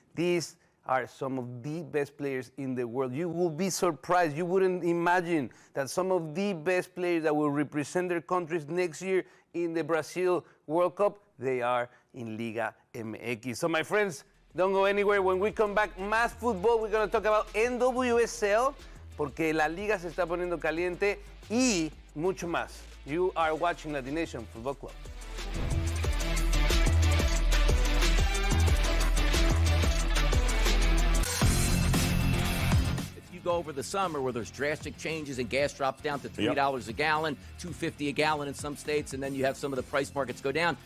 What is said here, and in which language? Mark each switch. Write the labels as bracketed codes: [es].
[en] These are some of the best players in the world. You will be surprised. You wouldn't imagine that some of the best players that will represent their countries next year in the Brazil World Cup, they are in Liga MX. So my friends, don't go anywhere. When we come back, más football. We're going to talk about NWSL, [es] porque la liga se está poniendo caliente, y mucho más. [en] You are watching LatiNation Football Club. Go over the summer where there's drastic changes and gas drops down to $3 a gallon, $2.50 a gallon in some states, and then you have some of the price markets go down.